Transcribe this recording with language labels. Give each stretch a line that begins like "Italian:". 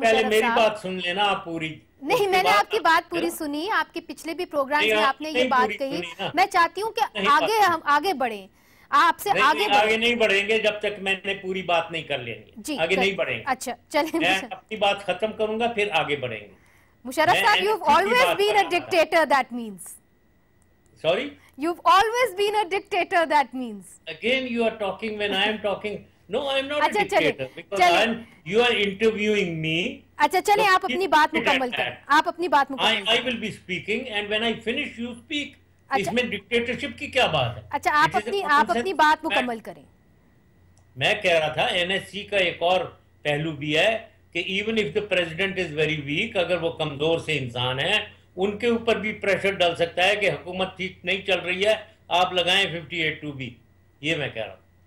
Hindi: पहले मेरी बात सुन लेना आप पूरी। नहीं, मैंने आपकी बात पूरी सुनी, आपके पिछले भी प्रोग्राम में आपने ये बात कही। मैं चाहती हूँ कि हम आगे बढ़े, आपसे आगे नहीं बढ़ेंगे जब तक मैंने पूरी बात नहीं कर लेनी। आगे नहीं बढ़ेंगे। अच्छा चलिए, मैं अपनी बात खत्म करूंगा फिर आगे बढ़ेंगे।
English: मुशर्रफ साहब, you've always been a dictator, that means. Sorry? You've always been a dictator, that means. Again you are talking when I am talking. No, I am not a dictator because you are interviewing me.
Hindi: अच्छा चलिए, आप अपनी बात मुकम्मल करें। आप अपनी बात मुकम्मल करें।
English: I will be speaking and when I finish you speak.
Hindi: इसमें डिक्टेटरशिप की क्या बात है? अच्छा, आप अपनी बात मुकम्मल करें। मैं कह रहा था एनएससी का एक और पहलू भी है कि
English: even if the president is very weak,
Hindi: अगर वो कमजोर से इंसान है, उनके ऊपर भी प्रेशर डाल सकता है कि हुकूमत ठीक नहीं चल रही है, आप लगाएं 58(2) ये मैं कह रहा हूँ।